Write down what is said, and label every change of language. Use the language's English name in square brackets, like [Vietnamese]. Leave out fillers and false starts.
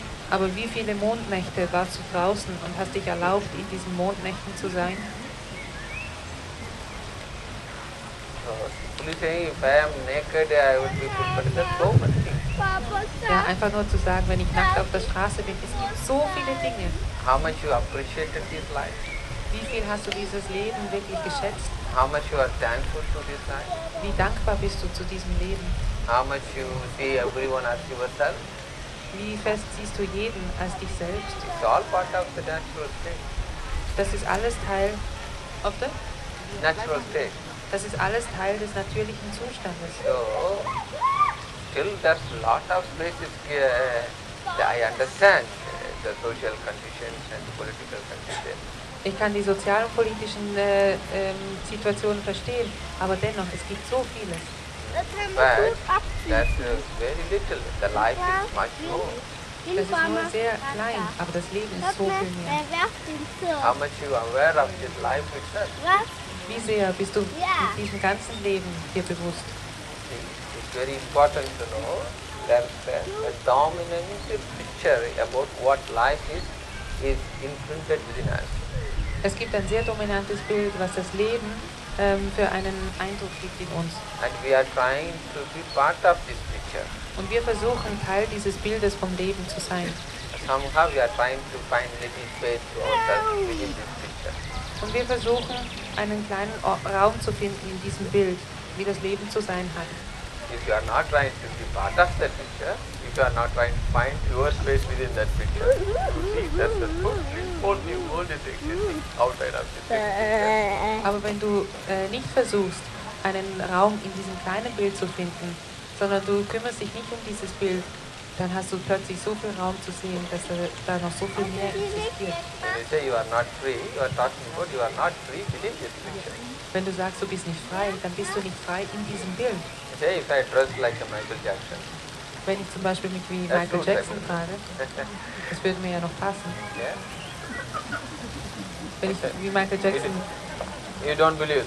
[German] Aber wie viele Mondnächte warst du draußen und hast dich erlaubt, in diesen Mondnächten zu sein? [English] So, simply saying, if I am naked, I would be put, but there's so many things. [German] Ja, einfach nur zu sagen, wenn ich nackt auf der Straße bin, es gibt so viele Dinge. [English] How much you appreciated this life? [German] Wie viel hast du dieses Leben wirklich geschätzt? [English] How much you are thankful to this life? [German] Wie dankbar bist du zu diesem Leben? [English] How much you see everyone as yourself? [German] Wie fest siehst du jeden als dich selbst? [English] It's all part of the natural state. [German] Das ist alles Teil [English] of the? Natural state. [German] Das ist alles Teil des natürlichen Zustandes. [English] So, still there's a lot of places I understand the social conditions and political conditions. [German] Ich kann die sozialen und politischen Situationen verstehen, aber dennoch, es gibt so vieles. [English] But that's very little. The life is much more. [German] Das ist nur sehr klein, aber das Leben ist so viel mehr. [English] How much you are aware of this life itself? [German] Wie sehr bist du mit diesem ganzen Leben dir bewusst? [English] See, it's very important to know that the dominant picture about what life is imprinted within us. [German] Es gibt ein sehr dominantes Bild, was das Leben für einen Eindruck gibt in uns. [English] And we are trying to be part of this picture. [German] Und wir versuchen, Teil dieses Bildes vom Leben zu sein. [English] Somehow we are trying to find little space to ourselves within this picture. [German] Und wir versuchen, einen kleinen Raum zu finden in diesem Bild, wie das Leben zu sein hat. [English] If you are not trying to be part of that picture, if you are not trying to find your space within that picture, you see that the whole new world is existing outside of this picture. [German] Aber wenn du nicht versuchst, einen Raum in diesem kleinen Bild zu finden, sondern du kümmerst dich nicht um dieses Bild, dann hast du plötzlich so viel Raum zu sehen, dass da noch so viel mehr existiert. [English] When you say you are not free, you are talking about you are not free within this picture. [German] Wenn du sagst, du bist nicht frei, dann bist du nicht frei in diesem Bild. [English] You say if I dress like a Michael Jackson, [German] Wenn ich zum Beispiel mich wie [English] That's [German] Michael [English] good, [German] Jackson [English] Michael. [German] trage, das würde mir ja noch passen. [English] yeah, [German] Wenn ich wie Michael Jackson [English] you don't believe